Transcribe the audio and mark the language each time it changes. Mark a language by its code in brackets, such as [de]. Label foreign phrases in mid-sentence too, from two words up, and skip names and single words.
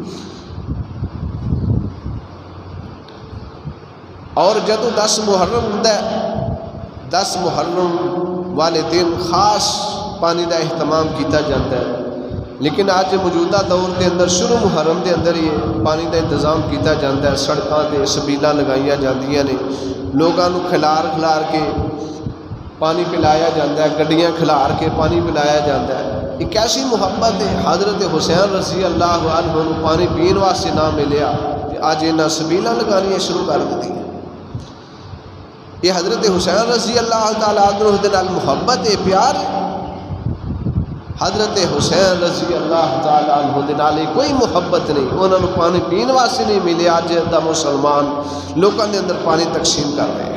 [pa] اور جدو 10 محرم ہوتا ہے 10 محرم والے دن خاص پانی دا اہتمام کیتا جاتا ہے، لیکن آج موجودہ دور کے اندر شروع محرم دے اندر ہی پانی دا انتظام کیتا جاتا ہے. سڑکاں تے سبیلاں لگائیاں جاندیاں نے، لوگاں نو کھلار کے پانی پلایا جاتا ہے، گڈیاں کھلار کے پانی پلایا جاتا ہے. ایک ایسی محبت ہے حضرت حسین رضی اللہ عنہ نو پانی پین واسطے نہ ملیا کہ اج انہاں سبیلاں لگانیاں شروع کر دتیاں. یہ حضرت حسین رضی اللہ تعالیٰ عنہ دے نال محبت ہے، پیار ہے. حضرت حسین رضی اللہ تعالیٰ عنہ دے نال کوئی محبت نہیں، انہوں نے پانی پین واسطے نہیں ملے، اج دا مسلمان لوگوں کے اندر پانی تقسیم کر رہے ہیں۔